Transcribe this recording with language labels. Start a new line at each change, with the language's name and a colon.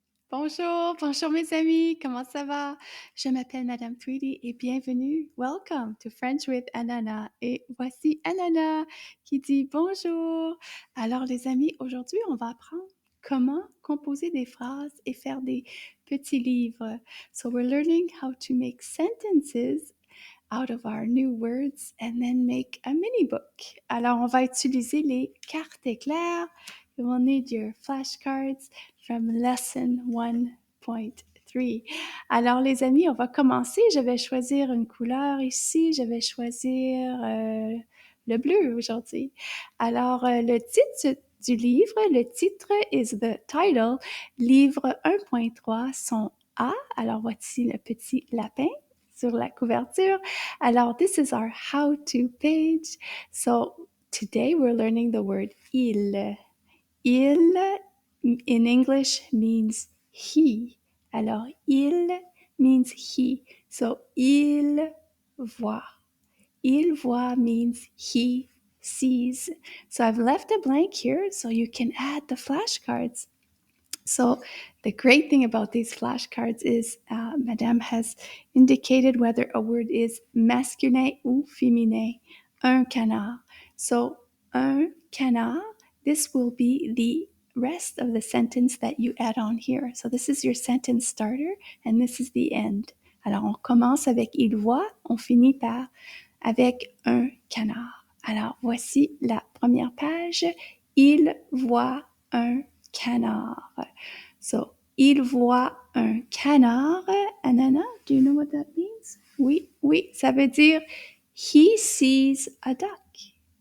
French: Bonjour, bonjour mes amis, comment ça va? Je m'appelle Madame Tweedy et bienvenue.
English: Welcome to French with Ananas.
French: Et voici Ananas qui dit bonjour. Alors les amis, aujourd'hui on va apprendre comment composer des phrases et faire des petits livres.
English: So we're learning how to make sentences out of our new words and then make a mini book.
French: Alors on va utiliser les cartes éclairs.
English: You will need your flashcards from lesson 1.3.
French: Alors les amis, on va commencer. Je vais choisir une couleur ici. Je vais choisir le bleu aujourd'hui. Alors le titre du livre, le titre
English: is the title,
French: livre 1.3, son A. Alors voici le petit lapin sur la couverture.
English: Alors this is our how-to page. So today we're learning the word il. Il in English means he. Alors, il means he. So,
French: il voit. Il voit
English: means he sees. So, I've left a blank here so you can add the flashcards. So the great thing about these flashcards is Madame has indicated whether a word is
French: masculin ou féminin.
English: Un canard. So un canard, this will be the rest of the sentence that you add on here. So this is your sentence starter and this is the end.
French: Alors on commence avec il voit, on finit par avec un canard. Alors voici la première page. Il voit un canard. So, il voit un canard.
English: Ananas, do you know what that means?
French: Oui, ça veut dire
English: he sees a duck.